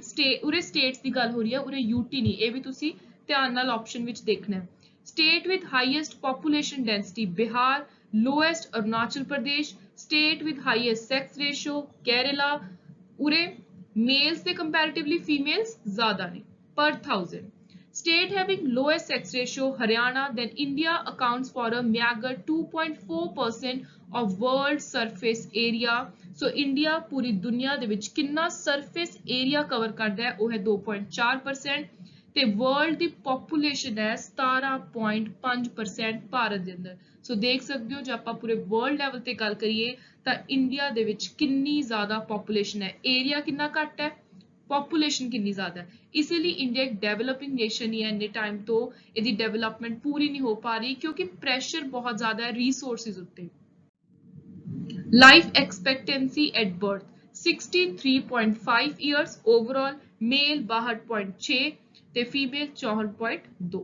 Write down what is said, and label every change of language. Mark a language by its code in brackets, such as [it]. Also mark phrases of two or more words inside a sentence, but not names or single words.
[pa] ਉਰੇ ਸਟੇਟਸ ਕੀ ਗੱਲ ਹੋ ਰਹੀ ਹੈ, ਉਰੇ ਯੂਟੀ ਨਹੀਂ, ਯੇ ਭੀ ਤੁਸੀ ਧਿਆਨ ਨਾਲ ਆਪਸ਼ਨ ਵਿਚ ਦੇਖਣਾ ਹੈ। [en] State with highest population density Bihar, lowest Arunachal Pradesh, state with highest sex ratio Kerala, [pa] ਉਰੇ ਮੇਲਸ ਸੇ ਕੰਪੈਰੇਟਿਵਲੀ ਫੀਮੇਲਸ ਜ਼ਿਆਦਾ ਨੇ ਪਰ 1000। [en] State having lowest sex ratio Haryana, then India accounts for a meager 2.4% of world surface area. [pa] So India ਪੂਰੀ ਦੁਨੀਆ ਦੇ ਵਿੱਚ ਕਿੰਨਾ [en] surface area cover [pa] ਕਰਦਾ ਹੈ ਉਹ ਹੈ 2.4%, ਤੇ world ਦੀ population ਹੈ 17.5% ਭਾਰਤ ਦੇ ਅੰਦਰ। ਸੋ ਦੇਖ ਸਕਦੇ ਹੋ ਜੇ ਆਪਾਂ ਪੂਰੇ [en] world level [pa] ਤੇ ਗੱਲ ਕਰੀਏ ਤਾਂ ਇੰਡੀਆ ਦੇ ਵਿੱਚ ਕਿੰਨੀ ਜ਼ਿਆਦਾ population ਹੈ, area ਕਿੰਨਾ ਘੱਟ ਹੈ, [hi] पॉपुलेशन कितनी ज्यादा है। इसीलिए इंडिया एक [en] developing nation [hi] ही है, इन्ने टाइम तो इसकी डेवलपमेंट पूरी नहीं हो पा रही क्योंकि प्रेशर बहुत ज्यादा है रिसोर्सेज उत्ते। [en] life expectancy at birth 63.5 years overall, male 62.6 ते female 64.2.